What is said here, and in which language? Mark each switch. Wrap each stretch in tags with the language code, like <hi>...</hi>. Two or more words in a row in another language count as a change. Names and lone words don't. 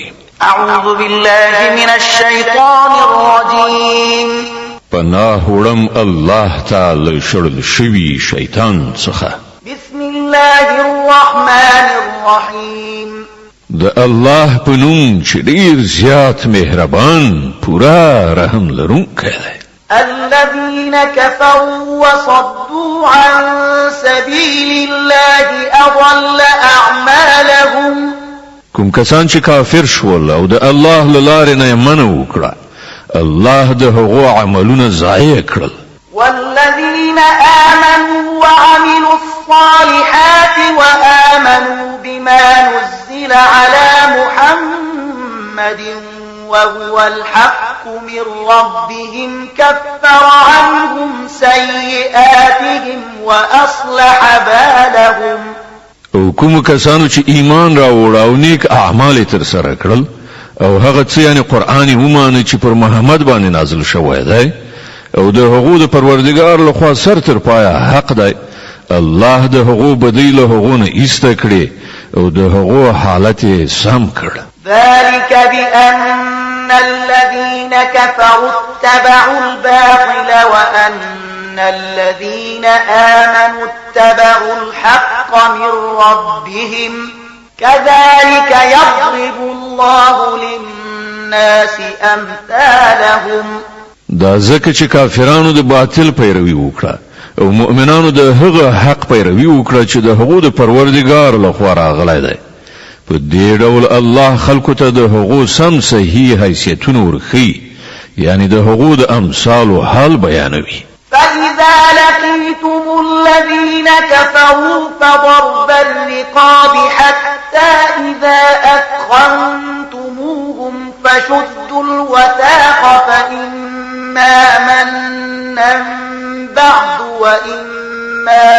<ar>أعوذ بالله من الشيطان الرجيم</ar> <ps>پناه وړم الله تعالی شړل شوی شیطان څخه</ps> <ar>بسم الله الرحمن الرحيم</ar> <ps>د الله په نوم چې ډیر زیات مهربان پورا رحم لرونکی دی</ps> <ar>الذين كفروا وصدوا عن سبيل الله أضل أعمالهم</ar> <ps>کوم کسان چې کافر شول او د الله لاره نه منو وکړه الله د هغو عملونه ضایع کړل</ps> <ar>والذين آمنوا وعملوا الصالحات وآمنوا بما نزل على محمد وهو الحق من ربهم كفر عنهم سيئاتهم وأصلح بالهم</ar> <ps>او کوم کسانو چې ایمان راوړ او نیک اعمال تر سره کړل او هغه څه یعنی قرآن ومانه چې پر محمد باندې نازل شوی دی او د هغو د پروردگار لخوا سر تر پایه حق دی الله د هغو بدی له هغو نه ایسته کړي او د هغو حالت سم کړ</ps> <ar>ذلك بأن الذين كفروا اتبعوا الباطل وأن الذين آمنوا اتبعوا الحق من ربهم كذلك يضرب الله للناس أمثالهم</ar> <ps>دا ځکه چې کافرانو د باطل پیروي وکړه او مؤمنانو د هغه حق پیروي وکړه چې د هغو د پروردگار لخوا راغلی دی په دې ډول الله خلکو ته د هغو سم صحیح حیثیتونه ورښیي یعنی د هغو د امثالو حال بیانوي</ps> <ar>فإذا لقيتم الذين كفروا فضرب الرقاب حتى إذا أثخنتموهم فشدوا الوثاق فإما منا منا بعد وإما</ar>